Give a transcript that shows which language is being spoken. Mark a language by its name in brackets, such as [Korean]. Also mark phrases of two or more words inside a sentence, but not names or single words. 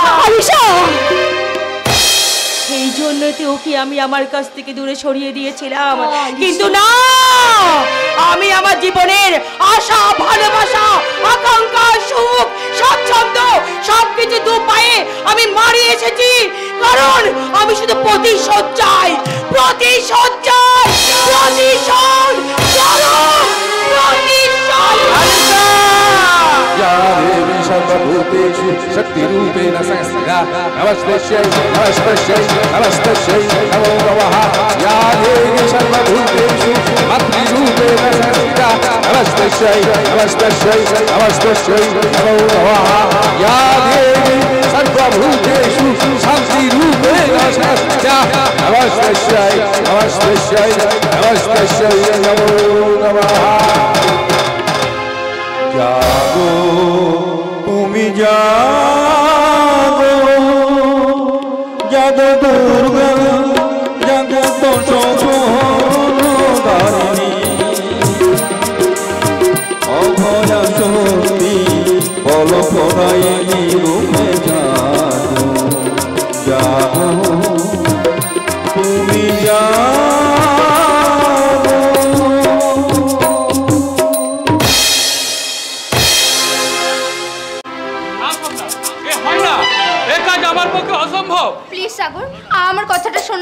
[Bangla] সেই জন্য তো ওকে আমি আমার কাছ থেকে দূরে সরিয়ে দিয়েছিলাম, কিন্তু না, আমি আমার জীবনের আশা, ভালোবাসা, আকাঙ্ক্ষা, সুখ, স্বাচ্ছন্দ্য সবকিছু দু পায়ে আমি মারিয়ে এসেছি, কারণ আমি শুধু প্রতিশোধ চাই, প্রতিশোধ চাই, প্রতিশোধ, [Sanskrit] सर्वभूतेषु शक्तिरूपेण संस्थिता नमस्तस्यै नमस्तस्यै नमस्तस्यै नमो नमः या देवी सर्वभूतेषु मातृरूपेण संस्थिता नमस्तस्यै नमस्तस्यै नमस्तस्यै नमो नमः या देवी सर्वभूतेषु शान्तिरूपेण संस्थिता नमस्तस्यै नमस्तस्यै नमस्तस्यै नमो नमः। [Bangla] জাগো তুমি জাগো জাগো দুর্গা জগত সংহারিণী অভয়া শক্তি বল প্রদায়িনী রূপে জাগো জাগো তুমি প্লিজ সাগর, আমার কথাটা শোনো।